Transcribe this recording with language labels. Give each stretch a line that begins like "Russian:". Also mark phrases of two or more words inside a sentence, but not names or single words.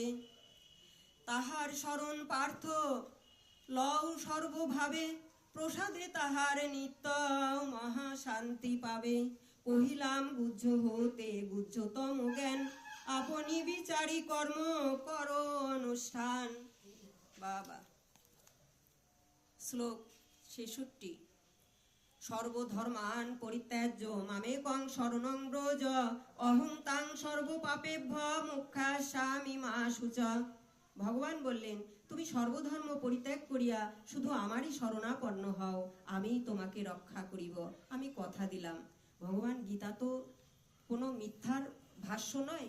Bangla: তাহার শরণ পার্থ লও সর্বভাবে প্রসাদে তাহার নিত্য মহাশান্তি পাবে। কহিলাম গুহ্য হতে গুহ্যতম জ্ঞান আপনি বিচারি কর্ম কর অনুষ্ঠান। বাবা। শ্লোক ৬৬।
Sanskrit: सर्वधर्मान् परित्यज्य मामेकं शरणं व्रज अहं त्वां सर्वपापेभ्यो मोक्षयिष्यामि मा शुचः।
Bangla: ভগবান বললেন, তুমি সর্বধর্ম পরিত্যাগ করিয়া শুধু আমারই শরণাপন্ন হও, আমি তোমাকে রক্ষা করিব, আমি কথা দিলাম। ভগবান গীতা তো কোনো মিথ্যার ভাষ্য নয়।